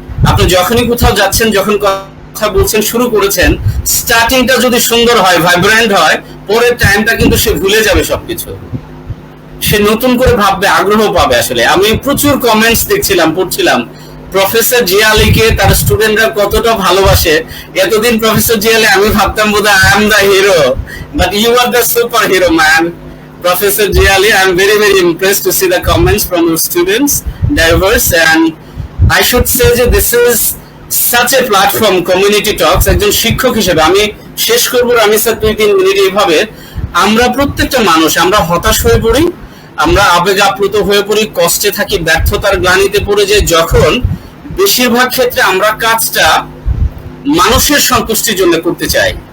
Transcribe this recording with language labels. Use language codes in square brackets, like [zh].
[bn] আপনি যখনই কোথাও যাচ্ছেন, যখন কথা বলছেন, শুরু করেছেন, স্টার্টিংটা যদি সুন্দর হয়, ভাইব্রেন্ট হয়, পরের টাইমটা কিন্তু সে ভুলে যাবে সবকিছু, সে নতুন করে ভাববে, আগ্রহ পাবে। আসলে আমি প্রচুর কমেন্টস দেখছিলাম, পড়ছিলাম প্রফেসর জিয়া আলীকে তার স্টুডেন্টরা কতটা ভালোবাসে। এতদিন প্রফেসর জিয়া আলী আমি ভাবতাম বোধহয় [en] I am the hero, but you are the super hero man. Professor Jia Ali, I'm very, very impressed to see the comments from your students, diverse, and I should say that this is such a platform, community talks. [bn] একজন শিক্ষক হিসেবে আমি শেষ করবো আমি sir 2-3 minute এইভাবে। আমরা প্রত্যেকটা মানুষ, আমরা হতাশ হয়ে পড়ি, আমরা আবেগ আপ্লুত হয়ে পড়ি, কষ্টে থাকি, ব্যর্থতার গ্লানিতে পড়ে যাই, যখন বেশিরভাগ ক্ষেত্রে আমরা কাজটা মানুষের সন্তুষ্টির জন্য করতে চাই।